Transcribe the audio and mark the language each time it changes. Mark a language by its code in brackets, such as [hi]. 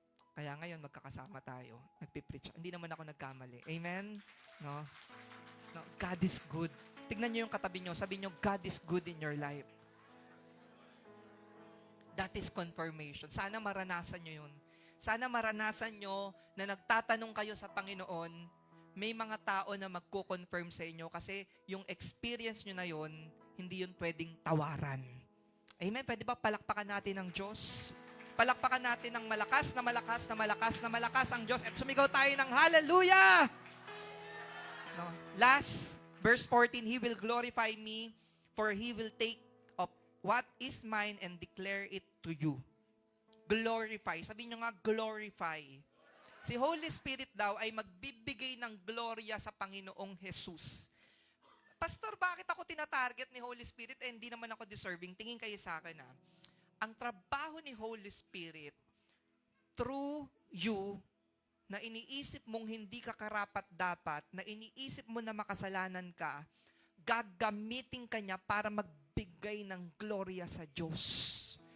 [tl] Kaya ngayon, magkakasama tayo. Nagpipreach. Hindi naman ako nagkamali. [en] Amen? No? No, God is good. [tl] Tignan nyo yung katabi nyo. Sabi nyo, [en] God is good in your life. That is confirmation. [tl] Sana maranasan nyo yun. Sana maranasan nyo na nagtatanong kayo sa Panginoon, may mga tao na magko-confirm sa inyo kasi yung experience nyo na yun, hindi yun pwedeng tawaran. Amen? Pwede ba palakpakan natin ng Diyos? Palakpakan natin ng malakas na malakas na malakas na malakas ang Diyos at sumigaw tayo ng hallelujah! [en] No. Last, verse 14, He will glorify me, for He will take up what is mine and declare it to you. [tl] Glorify. Sabihin nyo nga, glorify. Si Holy Spirit daw ay magbibigay ng gloria sa Panginoong Jesus. Pastor, bakit ako tinatarget ni Holy Spirit eh hindi naman ako deserving? Tingin kayo sa akin Ang trabaho ni Holy Spirit through you na iniisip mong hindi ka karapat-dapat, na iniisip mo na makasalanan ka, gagamitin ka niya para magbigay ng gloria sa Diyos.